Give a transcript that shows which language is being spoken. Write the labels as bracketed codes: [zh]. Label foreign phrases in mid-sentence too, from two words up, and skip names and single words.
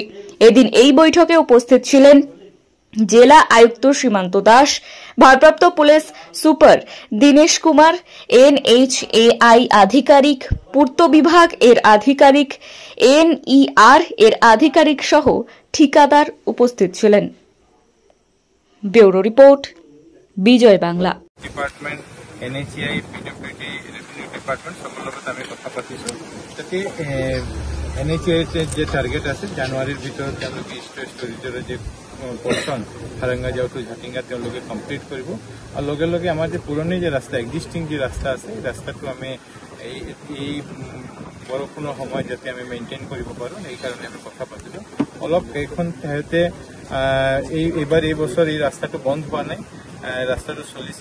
[bn] এদিন এই বৈঠকে উপস্থিত ছিলেন জেলা আয়ুক্ত সীমান্ত দাস, ভারপ্রাপ্ত পুলিশ সুপার দীনেশ কুমার, এনএইচএআই আধিকারিক, পূর্ত বিভাগ এর আধিকারিক, এনইআর এর আধিকারিক সহ ঠিকাদার উপস্থিত ছিলেন। ব্যুরো রিপোর্ট, বিজয় বাংলা। [en] department NHAI PWD revenue department [as] সকল লগত আমি কথা পাতিছো যাতে এনএইচএআই যে টার্গেট আছে জানুয়ারির ভিতৰত তেওঁলোকে ইষ্ট ওয়েষ্ট করিডোরের যে পোর্শন হারাঙ্গা যাও টু জাটিঙ্গা তেওঁলোকে কমপ্লিট কৰিব আৰু লগে লগে আমাৰ যে পুৰণি যে ৰাস্তা এক্সিস্টিং যে ৰাস্তা আছে এই ৰাস্তাটো আমি এই বৰষুণৰ সময় যাতে আমি মেইনটেইন কৰিব পাৰো এই কাৰণে আমি কথা পাতিছো। অলপ এইখন ঠাইতে এইবাৰ এই বছৰ এই ৰাস্তাটো বন্ধ হোৱা নাই, ৰাস্তাটো চলিছে।